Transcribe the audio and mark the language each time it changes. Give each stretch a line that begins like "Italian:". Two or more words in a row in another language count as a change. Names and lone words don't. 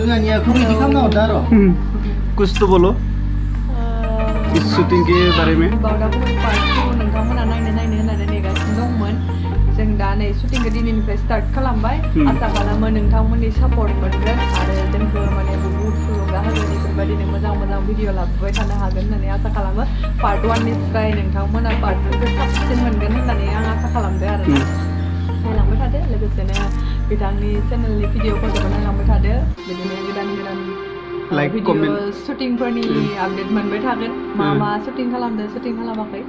Hindi: कुछ तो बोलो इस शूटिंग के बारे में
Bodo: बावदा गुमै Part-2 नोंथांमोना नायनो होननानै नेगासिनो दंमोन जों दा नै शुटिंखौ दिनैनिफ्राय स्टार्ट खालामबाय आसा खालामो नोंथांमोननि सापर्ट मोनगोन आरो जोंखौ माने बहुत थुलुंगा होगोन बेफोरबायदिनो मोजां भिडिअ लाबोबाय थानो हागोन होननानै आसा खालामो Part-1 निफ्राय नोंथांमोना Part-2खौ साबसिन मोनगोन होननानै आं आसा खालामदों आरो नायलांबाय थादो लोगोसेनो बिथांनि चेनेलनि भिडिअफोरखौबो नायलांबाय थादो बिदिनो गोदान भिडिअ शुटिंफोरनि आपडेट मोनबाय थागोन मा शुटिं खालामदों शुटिं खालामाखै